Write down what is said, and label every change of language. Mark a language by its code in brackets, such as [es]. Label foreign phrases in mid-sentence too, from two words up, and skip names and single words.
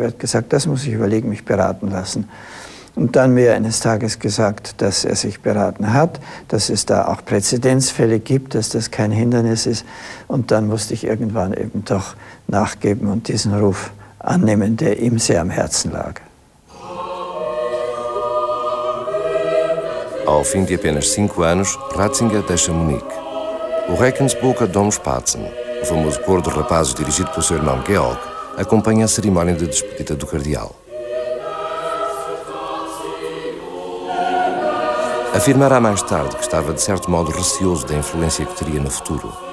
[de] Er hat gesagt, das muss ich überlegen, mich beraten lassen. Und dann mir eines Tages gesagt, dass er sich beraten hat, dass es da auch Präzedenzfälle gibt, dass das kein Hindernis ist. Und dann musste ich irgendwann eben doch nachgeben und diesen Ruf annehmen, der ihm sehr am Herzen lag. [pt] Ao fim de apenas 5 anos, Ratzinger deixa Munique. O Regensburger Domspatzen, o famoso coro de rapazes dirigido pelo seu irmão Georg, acompanha a cerimónia de despedida do cardeal. Afirmará mais tarde que estava, de certo modo, receoso da influência que teria no futuro.